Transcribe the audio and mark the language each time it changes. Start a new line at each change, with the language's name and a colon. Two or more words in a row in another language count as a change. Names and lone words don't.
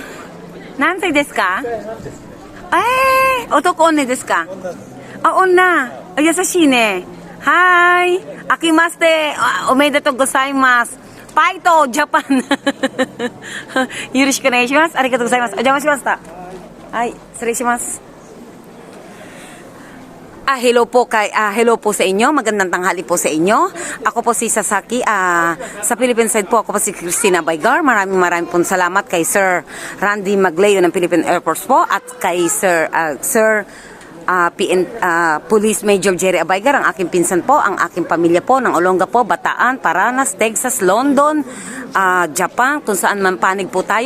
Japanese: 何歳ですか？男女ですか？女。優しいね。はい。明けまして、おめでとうございます。ファイトジャパンよろしくお願いします。ありがとうございます。お邪魔しました。はい、失礼します。
Filipino: Hello po sa inyo. Magandang tanghali po sa inyo. Ako po si Sasaki. Sa Philippine side po, ako po si Christina Baygar. Maraming po salamat kay Sir Randy Magleo ng Philippine Air Force po at kay Sir Police Major Jerry Abaygar, ang aking pinsan po, ang aking pamilya po ng Olonga po, Bataan, Paranas, Texas, London, Japan, kung saan man panig po tayo.